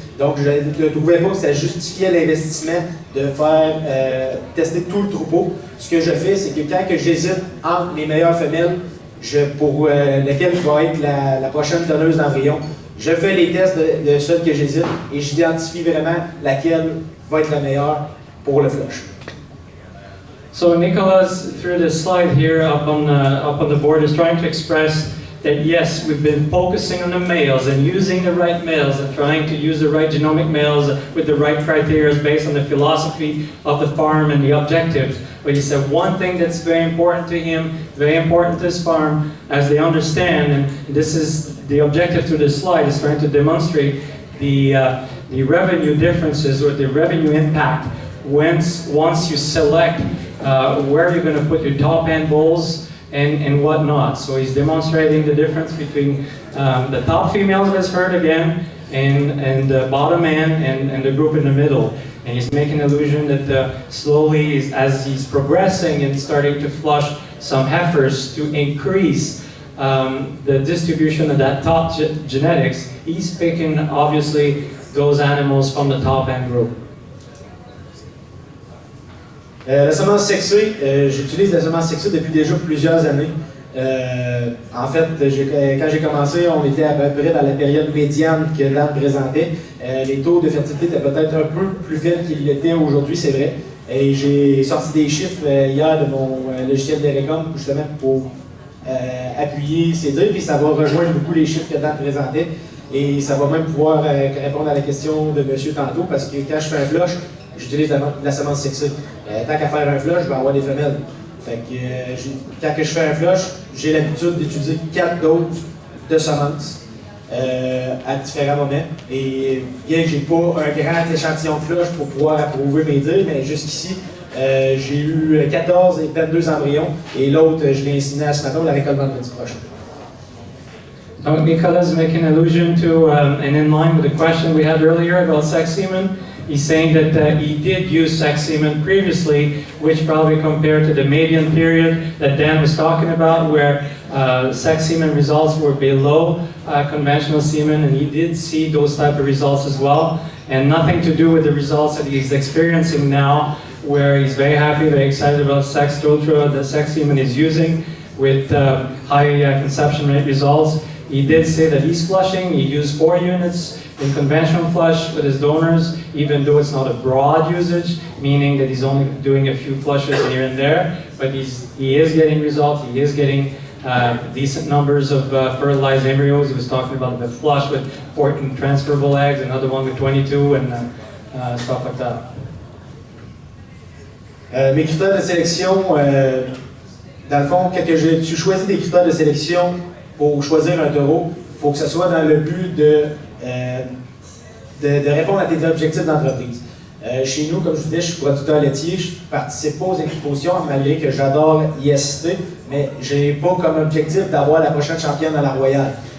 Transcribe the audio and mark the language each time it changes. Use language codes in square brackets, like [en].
[fr] Donc je ne trouvais pas que ça justifiait l'investissement de faire tester tout le troupeau. Ce que je fais, c'est que quand j'hésite entre mes meilleures femelles, pour laquelle va être la prochaine donneuse d'embryon, je fais les tests de celles que j'hésite et j'identifie vraiment laquelle va être la meilleure pour le flush. [en] So Nicholas, through the slide here up on the board, is trying to express that yes, we've been focusing on the males and using the right males and trying to use the right genomic males with the right criteria based on the philosophy of the farm and the objectives. But he said one thing that's very important to him, very important to his farm, as they understand, and this is the objective to this slide, is trying to demonstrate the revenue differences or the revenue impact once you select where you're going to put your top end bulls and whatnot. So he's demonstrating the difference between the top females of his herd again and the bottom end and the group in the middle. And he's making allusion that slowly, as he's progressing and starting to flush some heifers to increase the distribution of that top genetics, he's picking obviously those animals from the top end group. [fr] La semence sexée, j'utilise la semence sexée depuis déjà plusieurs années. En fait, quand j'ai commencé, on était à peu près dans la période médiane que l'âne présentait. Les taux de fertilité étaient peut-être un peu plus faibles qu'ils l'étaient aujourd'hui, c'est vrai. Et j'ai sorti des chiffres hier de mon logiciel d'Erecom, justement pour appuyer ces dires, puis ça va rejoindre beaucoup les chiffres que l'âne présentait. Et ça va même pouvoir répondre à la question de monsieur tantôt, parce que quand je fais un flush, j'utilise la semence sexée. Tant qu'à faire un flush, je vais avoir des femelles. Fait que quand je fais un flush, j'ai l'habitude d'utiliser 4 doses de semences à différents moments. Et bien que je n'ai pas un grand échantillon de flush pour pouvoir approuver mes dires, mais jusqu'ici, j'ai eu 14 et 22 embryons. Et l'autre, je l'ai inséminé à ce matin, la récolte vendredi prochain. [en] So Nicholas is making allusion to, and in line with the question we had earlier about sex semen, he's saying that he did use sex semen previously, which probably compared to the median period that Dan was talking about, where sex semen results were below conventional semen, and he did see those type of results as well, and nothing to do with the results that he's experiencing now, where he's very happy, very excited about sex ultra, the sex semen is using with high conception rate results. He did say that he's flushing, he used 4 units in conventional flush with his donors, even though it's not a broad usage, meaning that he's only doing a few flushes here and there, but he is getting results, he is getting decent numbers of fertilized embryos. He was talking about the flush with 14 transferable eggs, another one with 22, and stuff like that. [fr] Mes critères de sélection, dans le fond, quand tu choisis des critères de sélection pour choisir un taureau, il faut que ce soit dans le but de répondre à tes objectifs d'entreprise. Chez nous, comme je vous disais, je suis producteur laitier, je ne participe pas aux expositions, malgré que j'adore y assister, mais je n'ai pas comme objectif d'avoir la prochaine championne à la Royale.